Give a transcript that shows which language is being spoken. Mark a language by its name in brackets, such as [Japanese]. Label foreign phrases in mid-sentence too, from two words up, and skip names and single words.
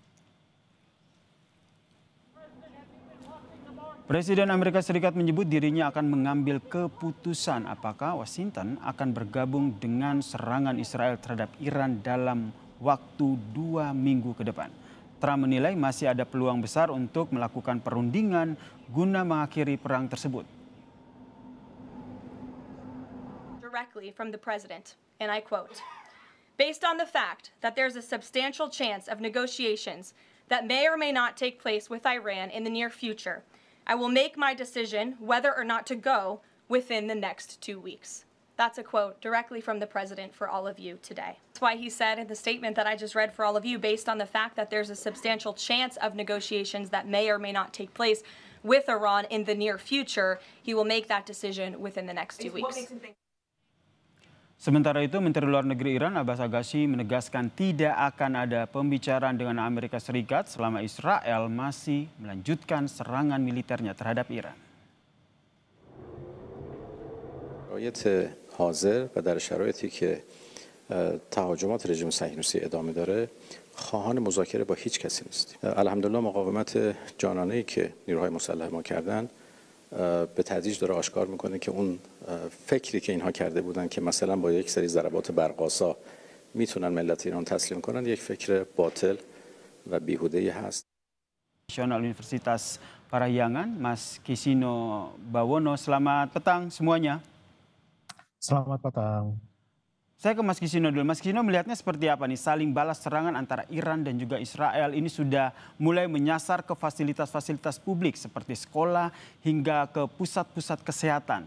[Indonesian] Presiden Amerika Serikat menyebut dirinya akan mengambil keputusan apakah Washington akan bergabung dengan serangan Israel terhadap Iran dalam waktu 2 minggu ke depan. Trump menilai masih ada peluang besar untuk melakukan perundingan guna mengakhiri perang tersebut. [English] Directly from the president, and I quote, "Based on the fact that there's a substantial chance of negotiations that may or may not take place with Iran in the near future, I will make my decision whether or not to go within the next 2 weeks." That's a quote directly from the president for all of you today. That's why he said in the statement that I just read for all of you, based on the fact that there's a substantial chance of negotiations that may or may not take place with Iran in the near future, he will make that decision within the next 2 weeks. [Indonesian] Sementara itu, Menteri Luar Negeri Iran Abbas Agassi menegaskan tidak akan ada pembicaraan dengan Amerika Serikat selama Israel masih melanjutkan serangan militernya terhadap Iran. [Persian] شرایط حاضر و در شرایطی که تهاجمات رژیم صهیونیستی ادامه داره خواهان مذاکره با هیچ کسی نیستیم. الحمدلله مقاومت جانانه‌ای که نیروهای مسلح ما کردن به تدریج داره آشکار میکنه که اون فکری که اینها کرده بودن که مثلا با یک سری ضربات برق‌آسا میتونن ملت ایران تسلیم کنن یک فکر باطل و بیهوده‌ای هست. [Indonesian] Nasional Universitas Parahyangan, Mas Kisino Bawono, selamat petang semuanya. Selamat petang. Saya ke Mas Kisino dulu. Mas Kisino melihatnya seperti apa nih saling balas serangan antara Iran dan juga Israel ini sudah mulai menyasar ke fasilitas-fasilitas publik seperti sekolah hingga ke pusat-pusat kesehatan.